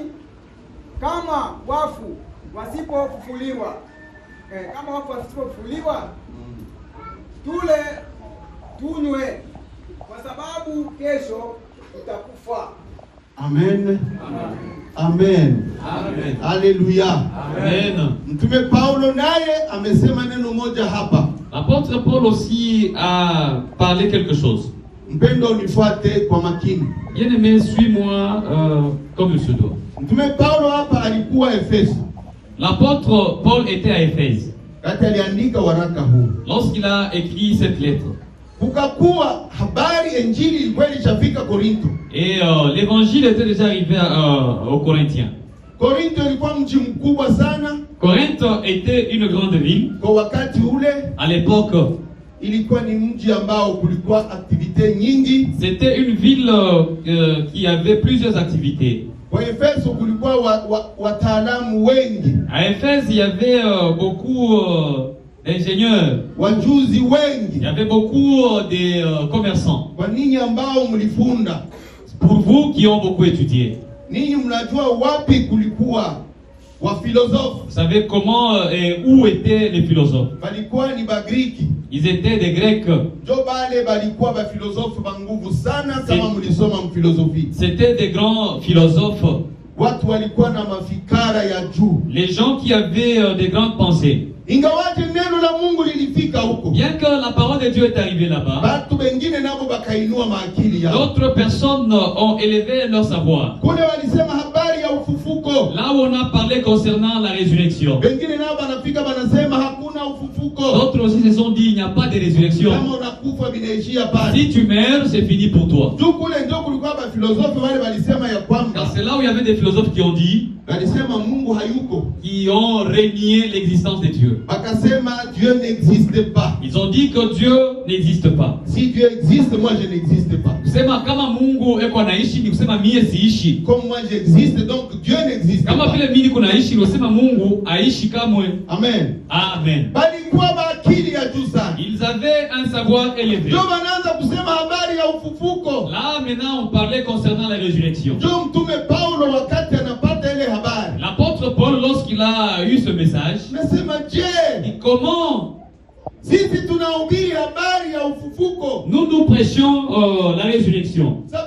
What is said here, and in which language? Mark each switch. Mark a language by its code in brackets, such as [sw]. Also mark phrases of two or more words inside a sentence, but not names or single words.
[sw] Kama wafu wasipofufuliwa, tule tunywe, kwa sababu kesho tutakufa. Amen. Amen. Amen. Haleluya. Amen. Mtume Paulo naye amesema neno moja hapa. [fr] L'apôtre Paul aussi a parlé quelque chose. [sw] Mpendo unifuate kwa makini. [fr] Bien-aimé, suis-moi comme il se doit. [sw] Mtume Paulo hapa alikuwa Efeso. [fr] L'apôtre Paul était à Éphèse. [sw] Kati aliandika waraka huu. [fr] Lorsqu'il a écrit cette lettre. [sw] Kukakuwa habari injili ilikuwa ilishafika Korinto. [fr] Et l'évangile était déjà arrivé aux Corinthiens. [sw] Korinto ilikuwa mji mkubwa sana. [fr] Corinthe était une grande ville. [sw] Kwa wakati ule, [fr] à l'époque, [sw] ilikuwa ni mji ambao kulikuwa activité nyingi. [fr] C'était une ville qui avait plusieurs activités. [sw] Kwa Efeso kulikuwa wataalamu wengi. [fr] À Éphèse, il y avait beaucoup d'ingénieurs. [sw] Wajuzi wengi. [fr] Il y avait beaucoup de commerçants. [sw] Kwa ninyi ambao mlifunda. [fr] Pour vous qui ont beaucoup étudié. [sw] Ninyi mnajua wapi kulikuwa wa philosophes. [fr] Vous savez comment et où étaient les philosophes? [sw] Balikuwa ni Bagriki. [fr] Ils étaient des Grecs. [sw] Jo bale balikuwa ba philosophes banguvu sana kama mlisoma philosophie. [fr] C'était des grands philosophes. [sw] Watu walikuwa na mafikara ya juu. [fr] Les gens qui avaient des grandes pensées. [sw] Ingawaje neno la Mungu lilifika huko. [fr] Bien que la parole de Dieu est arrivée là-bas. [sw] Batu wengine nabo bakainua maakili yao. [fr] D'autres personnes ont élevé leur savoir. [sw] Kule walisema habari ya ufufuko. [fr] Là où on a parlé concernant la résurrection. [sw] Wengine nao banafika banasema hakuna ufufuko. [fr] D'autres aussi se sont dit il n'y a pas de résurrection. [sw] Kama unakufa binaishia pale. [fr] Si tu meurs, c'est fini pour toi. [sw] Kule ndio kulikuwa ba [fr] Car c'est là où il y avait des philosophes qui ont dit, qui ont renié l'existence de Dieu. Dieu n'existe pas. Ils ont dit que Dieu n'existe pas. Si Dieu existe, moi je n'existe pas. [sw] Kusema kama Mungu eko anaishi ni kusema mie siishi. [fr] Comme moi j'existe, donc Dieu n'existe pas. [sw] Kama vile mimi kunaishi ni kusema Mungu aishi kamwe. Amen. Amen. [fr] Ils avaient un savoir élevé. Là maintenant on parlait concernant la résurrection. L'apôtre Paul, lorsqu'il a eu ce message, dit comment nous prêchions la résurrection.